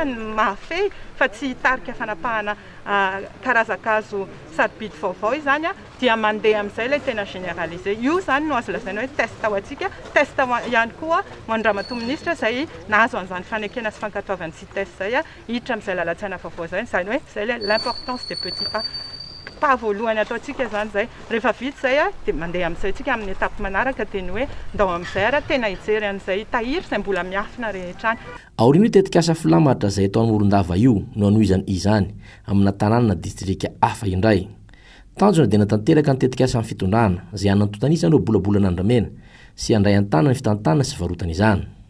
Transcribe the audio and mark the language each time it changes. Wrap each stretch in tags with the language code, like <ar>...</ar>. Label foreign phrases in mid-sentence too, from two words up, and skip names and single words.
<mg>ny mahafehy fa tsy hitarika fanapahana karazan-kazo sarobidy vaovao izany dia mandeha amin'izay ilay tena généralisé io zany no azo lazaina hoe test ao antsika test ihany koa mandramatoa ministra izay nahazo an'izany fanekena sy fankatoavany sy test zay hiditra amin'izay lalan-tsaina vaovao zany zany hoe zay</mg> <fr>l'importance des petits pas</fr> <mg>voalohany ataontsika zany zay rehefa vita zay dia mandeha amin'izay tsika amin'ny étape manaraka dia ny hoe ndao amin'izay tena hijery an'izay tahiry izay mbola miafina rehetra any aoriana io tetika asa filamatra izay atao Morondava io no anohizany izany amina tanàna distrika hafa indray tanjona dia natanteraka ny tetika asa amin'ny fitondrana izay anantotanisany ireo bolabolana andramena sy andray an-tana ny fitantana sy varotana izany</mg>